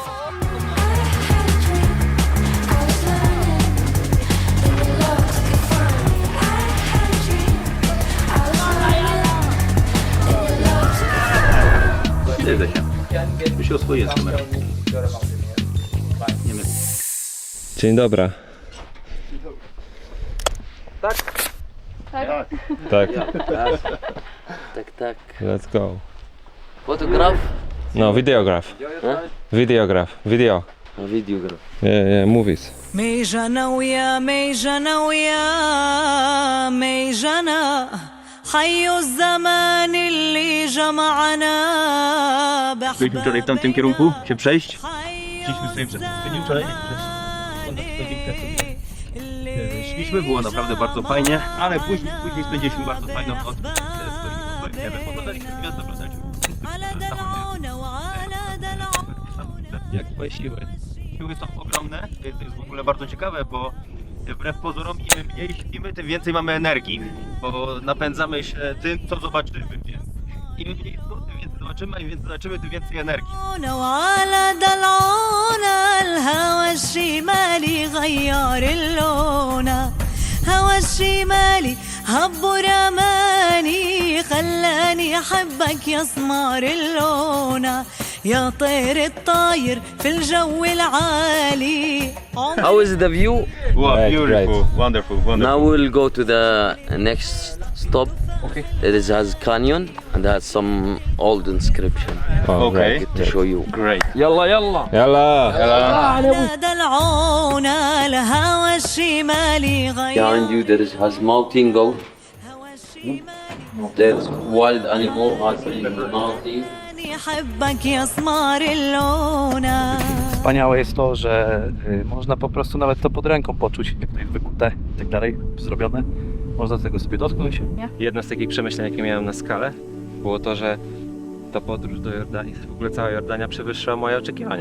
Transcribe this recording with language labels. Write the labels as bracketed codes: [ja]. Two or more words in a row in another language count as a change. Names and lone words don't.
[pl] Jedzę się. Tu się oswoję z kamerą. Dzień dobry. Tak. Tak. Tak. [en] Let's go. Photograph? No, videograph. Videograph. Video. Videograph. Yeah, movies. [ar] ميجانا ويا ميجانا ويا ميجانا حي الزمان اللي جمعنا [pl] Byliśmy wczoraj w tamtym kierunku się przejść. Szliśmy sobie przez pustynię wczoraj. Szliśmy, było naprawdę bardzo fajnie, ale później spędziliśmy bardzo fajną noc. Poglądaliśmy gwiazdę, jak twoje siły. Siły są ogromne, to jest w ogóle bardzo ciekawe, bo wbrew pozorom im mniej śpimy, tym więcej mamy energii, bo napędzamy się tym, co zobaczymy. Im mniej snu, tym więcej zobaczymy, a im więcej zobaczymy, tym więcej energii. [ar] وعلى دلعونا الهوى الشمالي غير اللون هوى الشمالي هب رماني خلاني احبك يا سمار اللون يا طير الطاير في الجو العالي. [en] How is the view? Wow, beautiful, wonderful. Now we'll go to the next stop. Okay. It has canyon and has some old inscription. Okay. To show you. Great. [ar] يلا على دلعونا الهوى الشمالي غير [en] Behind you there has mountain goat. There's wild animal in the mountain. [ar] احبك يا سمار اللون. [pl] Wspaniałe jest to, że można po prostu nawet to pod ręką poczuć, jak to jest wykute i tak dalej, zrobione. Można tego sobie dotknąć. Jedno z takich przemyśleń, jakie miałem na skalę, było to, że ta podróż do Jordanii, w ogóle cała Jordania przewyższyła moje oczekiwania.